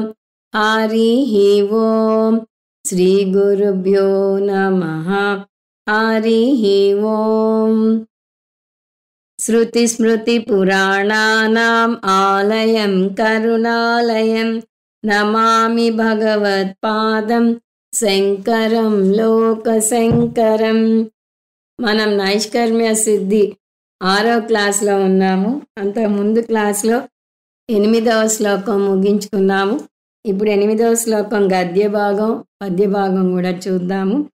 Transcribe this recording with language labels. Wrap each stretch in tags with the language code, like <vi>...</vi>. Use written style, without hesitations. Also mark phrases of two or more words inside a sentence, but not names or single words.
<sa>हरिः ओं श्रीगुरुभ्यो नमः। हरिः ओं। श्रुतिस्मृतिपुराणानाम् आलयं करुणालयं नमामि भगवत्पादं శంకరం లోకశంకరం.</sa> <te>మనం నైష్కర్మ్య సిద్ధి 6వ క్లాస్లో ఉన్నాము. అంత ముందు క్లాస్లో 8వ శ్లోకం ముగించుకున్నాము. ఇప్పుడు 8వ శ్లోకం గద్య భాగం పద్య భాగం కూడా చూద్దాము.</te>